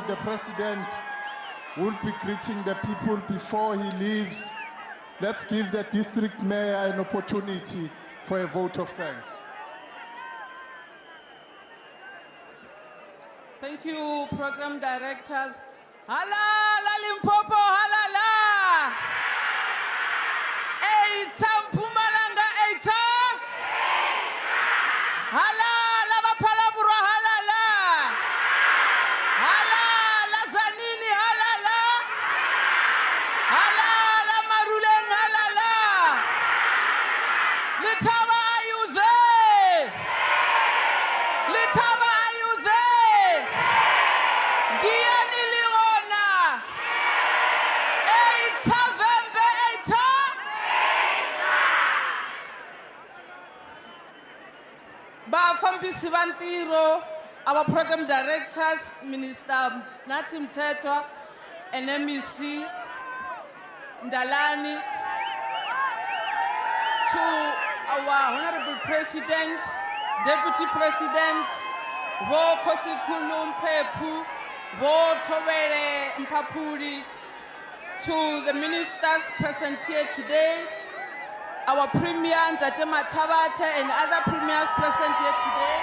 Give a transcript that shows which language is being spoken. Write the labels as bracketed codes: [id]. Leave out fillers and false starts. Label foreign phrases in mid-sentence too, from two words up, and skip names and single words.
[en] The president will be greeting the people before he leaves. Let's give the district mayor an opportunity for a vote of thanks. Thank you, program directors. Halala Limpopo, halala! Eita Mpumalanga, eita! Halala Bapalabura, halala! Halala Zanini, halala! Halala Maruleng, halala! Litaba, are you there? Litaba, are you there? Giyani Liona! [ts] Eita Vembe, eita! Bafambisi Bantiro, [en] our program directors, Minister Natim Teto, and MEC Ndalani, to our Honorable President, Deputy President, Wo Kosikulum Pepu, Wo Towere Mpapuri, to the ministers present here today, our Premier Ntatema Tabate and other premiers present here today.